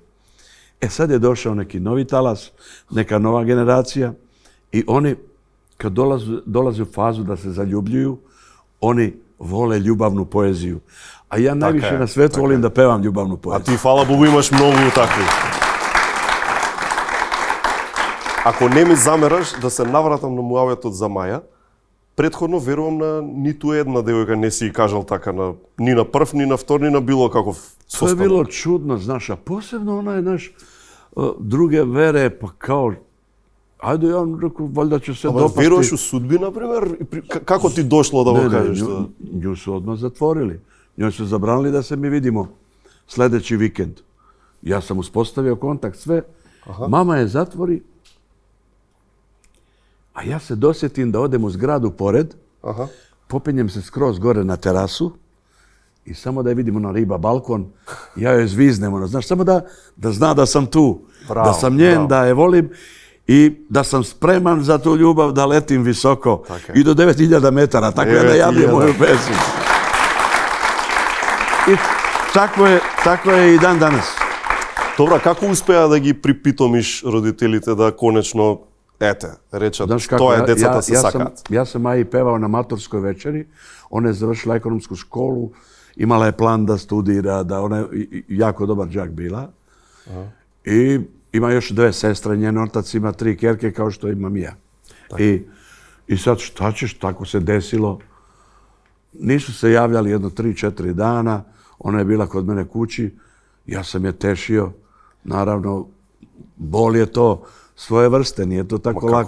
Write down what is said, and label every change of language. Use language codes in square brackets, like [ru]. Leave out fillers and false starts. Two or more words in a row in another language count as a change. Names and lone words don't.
[sr] Sad je došao neki novi talas, neka nova generacija i oni kad dolaze u fazu da se zaljubljuju, oni vole ljubavnu poeziju. A ja najviše na svetu volim da pevam ljubavnu poeziju. A ti, hvala Bogu, imaš mnogo takvi. [mk] Ако не ми замераш да се навратам на муавјатот за Маја, претходно верувам на ниту една девојка не си кажал така ни на прв, ни на втор, ни на било каков состав. [sr] To je bilo čudno, znaš, a posebno ona je, znaš, druge vere, pa kao, ajde, ja rekao, valjda će se dopasti. [mk] Веруваш у судби, например? Како ти дошло да го кажеш? [sr] Nju su odmah zatvorili. Njoj su zabranili da se mi vidimo sljedeći vikend. Ja sam uspostavio kontakt, sve. Mama je zatvori, a ja se dosjetim da odem u zgradu pored, popinjem se skroz gore na terasu i samo da je vidimo na riba balkon, ja joj zviznem, znaš, samo da zna da sam tu, da sam njen, da je volim i da sam spreman za tu ljubav da letim visoko i do 9000 metara, tako ja najavljujem moju pesmu. I tako je i dan danas. [mk] Добра, како успеа да ги припитомиш родителите да конечно, речат, тоа е децата се сакаат? [sr] Ja sam Maji pevao na maturskoj večeri, ona je završila ekonomsku školu, imala je plan da studira, da ona je jako dobar đak bila. I ima još 2 sestre, njen otac ima 3 kjerke kao što imam ja. I sad šta ćeš, tako se desilo. Nisu se javljali jedno 3-4 dana, ona je bila kod mene kući, ja sam je tešio, naravno, bol je to svoje vrste, nije to tako lako.